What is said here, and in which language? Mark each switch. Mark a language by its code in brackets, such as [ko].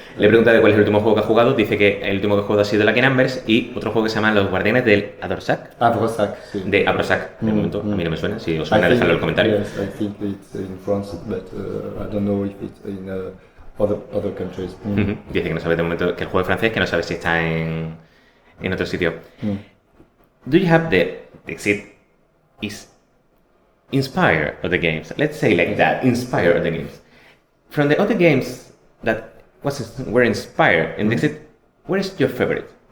[es] Le pregunta de cuál es el último juego que ha jugado. Dice que el último que ha jugado ha sido Lucky Numbers y otro juego que se llama Los Guardianes del Havresac. Sí. De Havresac, de momento. A mí no me suena. Si os suena, dejadlo en el comentario. [en] Yes, I think it's in France, but I don't know if it's in other countries. [es] Dice que no sabe de momento que el juego es francés, que no sabe si está en otro sitio. [en] Do you have the Dixit is inspire of the games? Let's say like that, inspire of the games. From the other games that were inspired in Dixit, what is your favorite?